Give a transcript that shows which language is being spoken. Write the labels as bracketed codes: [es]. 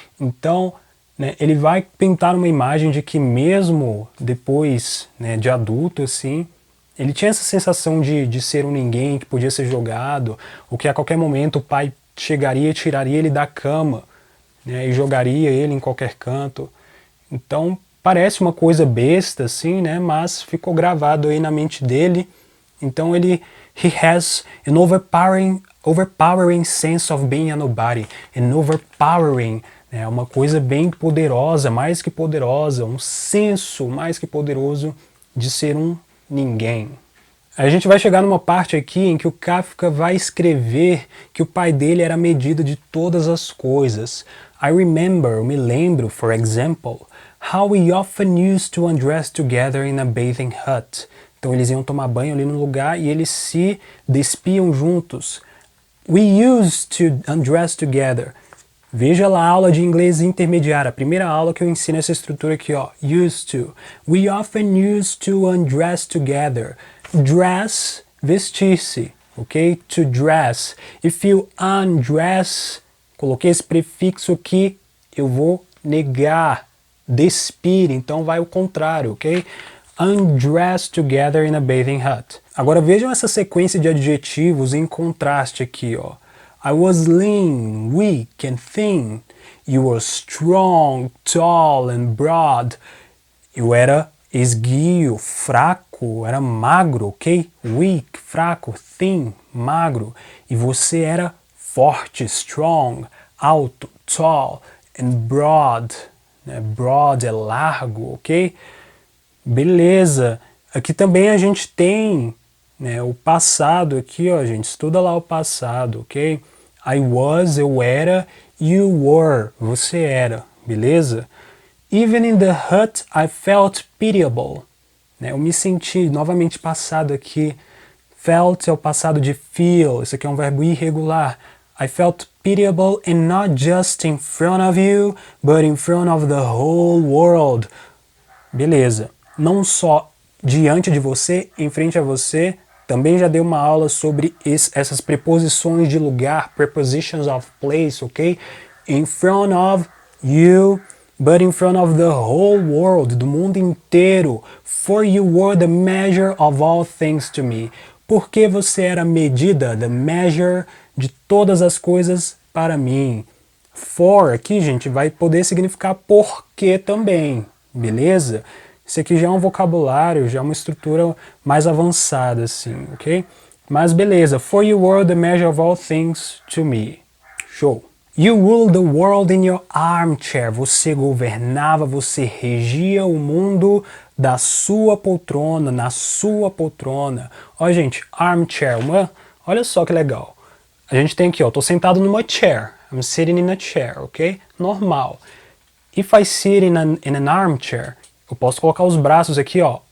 [pt] Então, né, ele vai pintar uma imagem de que mesmo depois, né, de adulto, assim, ele tinha essa sensação de ser um ninguém, que podia ser jogado, ou que a qualquer momento o pai chegaria e tiraria ele da cama, né, e jogaria ele em qualquer canto. Então, parece uma coisa besta, assim, né, mas ficou gravado aí na mente dele. [en] Então he has an overpowering sense of being a nobody. [pt] An overpowering, né, uma coisa bem poderosa, mais que poderosa, um senso mais que poderoso de ser um ninguém. A gente vai chegar numa parte aqui em que o Kafka vai escrever que o pai dele era a medida de todas as coisas. [en] I remember, [pt] eu me lembro, [en] for example, how we often used to undress together in a bathing hut. [pt] Então eles iam tomar banho ali no lugar e eles se despiam juntos. [en] We used to undress together. [pt] Veja lá a aula de inglês intermediário, a primeira aula que eu ensino essa estrutura aqui, ó. [en] Used to. We often used to undress together. Dress, vestir-se, ok? To dress. If you undress, [pt] coloquei esse prefixo aqui, eu vou negar. Despir, então vai o contrário, [en] ok? Undress together in a bathing hut. [pt] Agora vejam essa sequência de adjetivos em contraste aqui, ó. [en] I was lean, weak and thin. You were strong, tall and broad. [pt] Eu era esguio, fraco, era magro, ok? [en] Weak, [pt] fraco, [en] thin, [pt] magro. E você era forte, [en] strong, [pt] alto, [en] tall and broad. [pt] Broad é largo, ok? Beleza. Aqui também a gente tem, né, o passado aqui, ó, gente. Estuda lá o passado, ok? [en] I was, [pt] eu era. [en] You were, [pt] você era. Beleza? [en] Even in the hut, I felt pitiable. [pt] Né, eu me senti, novamente passado aqui. Felt é o passado de feel. Isso aqui é um verbo irregular. [en] I felt pitiable and not just in front of you, but in front of the whole world. [pt] Beleza. Não só diante de você, em frente a você. Também já dei uma aula sobre essas preposições de lugar, [en] prepositions of place, [pt] ok? [en] In front of you, but in front of the whole world, [pt] do mundo inteiro. [en] For you were the measure of all things to me. [pt] Porque você era a medida, [en] the measure, [pt] de todas as coisas para mim. For aqui, gente, vai poder significar porque também, beleza? Isso aqui já é um vocabulário, já é uma estrutura mais avançada, assim, ok? Mas beleza, [en] for you were the measure of all things to me. Show. You ruled the world in your armchair. [pt] Você governava, você regia o mundo da sua poltrona, na sua poltrona. Ó, gente, armchair, olha só que legal. A gente tem aqui, ó, tô sentado numa chair. [en] I'm sitting in a chair, ok? Normal. If I sit in an armchair, [pt] eu posso colocar os braços aqui, ó.